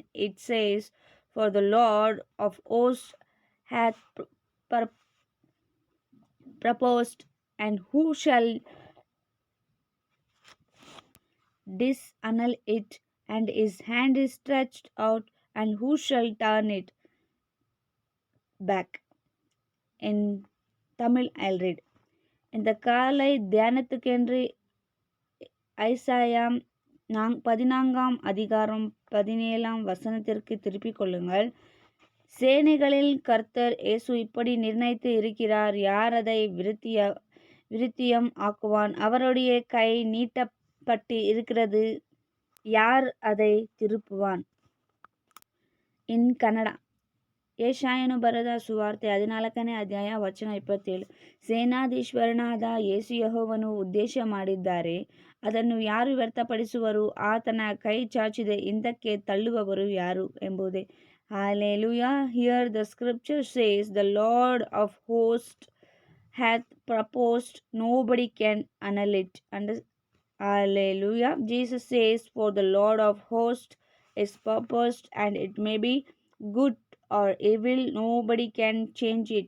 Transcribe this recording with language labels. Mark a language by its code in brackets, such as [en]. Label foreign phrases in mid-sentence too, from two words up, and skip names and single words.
[en] It says, "For the Lord of hosts hath pur- proposed, and who shall disannul it? And his hand is stretched out, and who shall turn it back?" In Tamil, I'll read. [ta] இந்த காலை தியானத்துக்கென்று ஐசாயா 14 அதிகாரம் 17 வசனத்திற்கு திருப்பிக் கொள்ளுங்கள். சேனைகளில் கர்த்தர் இயேசு இப்படி நிர்ணயித்து இருக்கிறார், யார் அதை விருத்தியம் ஆக்குவான்? அவருடைய கை நீட்டப்பட்டு இருக்கிறது, யார் அதை திருப்புவான்? [kn] ಇನ್ ಕನ್ನಡ. ಯೆಶಾಯನು ಬರೆದ ಸುವಾರ್ತೆ 14ನೇ ಅಧ್ಯಾಯ ವಚನ 27. ಸೇನಾಧೀಶ್ವರನಾದ ಯೇಸು ಯೆಹೋವನು ಉದ್ದೇಶ ಮಾಡಿದ್ದಾರೆ, ಅದನ್ನು ಯಾರು ವ್ಯರ್ಥಪಡಿಸುವರು? ಆತನ ಕೈ ಚಾಚಿದೆ ಹಿಂದಕ್ಕೆ ತಳ್ಳುವವರು ಯಾರು ಎಂಬುದೇ. [en] Hallelujah. Here the scripture says, the Lord of hosts hath proposed, nobody can annul it. Hallelujah. Jesus says, for the Lord of hosts is purposed, and it may be good or evil, nobody can change it.